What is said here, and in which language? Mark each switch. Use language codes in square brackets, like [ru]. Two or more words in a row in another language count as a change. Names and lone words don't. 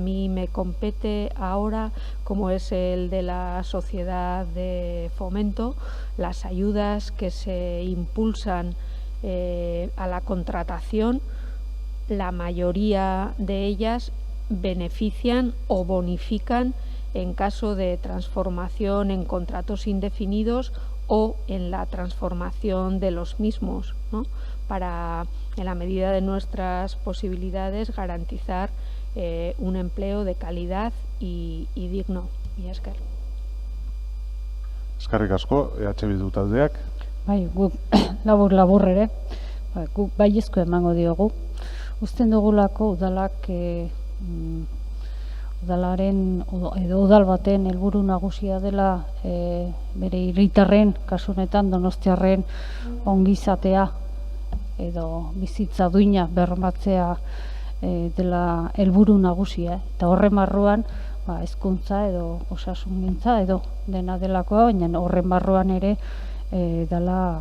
[es] mí me compete ahora, como es el de la sociedad de fomento, las ayudas que se impulsan a la contratación, la mayoría de ellas benefician o bonifican en caso de transformación en contratos indefinidos o en la transformación de los mismos, ¿no? Para, en la medida de nuestras posibilidades, garantizar un empleo de calidad y digno. [eu] Y esker. Eskerrik asko, EH Bildu taldeak. Bai, guk labur ere, guk baiezko emango diogu. Usten dugulako udalak udalaren edo udal baten helburu nagusia dela bere hiritarren, kasu honetan Donostiarren ongizatea edo bizitza duina bermatzea dela helburu nagusia, eta horren barruan hezkuntza edo osasungintza edo dena delakoa, baina horren barruan ere dela lana, ez?